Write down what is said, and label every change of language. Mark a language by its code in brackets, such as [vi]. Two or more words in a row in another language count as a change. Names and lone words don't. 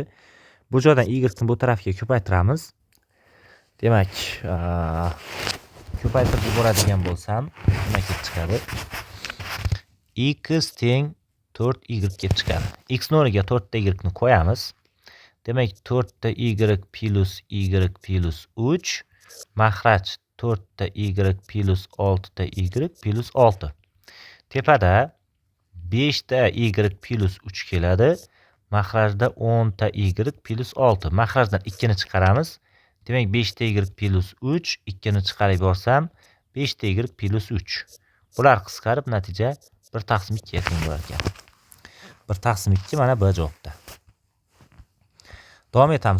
[uz] Bu joydan y ni bu tarafga ko'paytiramiz. Demak, ko'paytirib yuboradigan bo'lsam, nima kelib chiqadi? X teng 4y kelib chiqadi. X o'rniga 4 ta y ni qo'yamiz. Demak, 4 ta y plus y plus 3 makhraj 4 ta y plus 6 ta y plus 6. Tepada 5 ta y plus 3 keladi. Makhrajda 10 ta y plus 6. Makhrajdan 2 ni chiqaramiz. Demak, 5 ta y plus 3, 2 ni chiqarib yuborsam 5 ta y plus 3. Bular qisqarib natija 1/2 ga teng bo'lar ekan. 1/2 mana bu javobda. Davom etamiz.